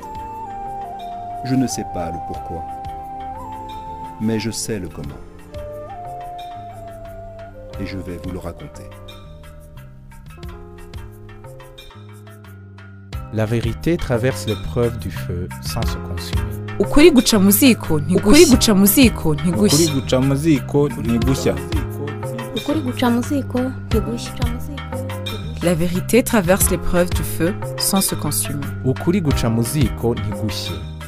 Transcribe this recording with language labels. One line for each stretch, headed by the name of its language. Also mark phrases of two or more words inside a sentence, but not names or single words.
French: Je ne sais pas le pourquoi, mais je sais le comment. Et je vais vous le raconter. La vérité traverse l'épreuve du feu sans se consumer.
Rundi: Ukuri guca mu ziko ntigushya. Ukuri guca mu ziko ntigushya. Ukuri guca mu ziko ntigushya.
French: La vérité traverse l'épreuve du feu sans se consumer.
Rundi: Ukuri guca mu ziko ntigushye.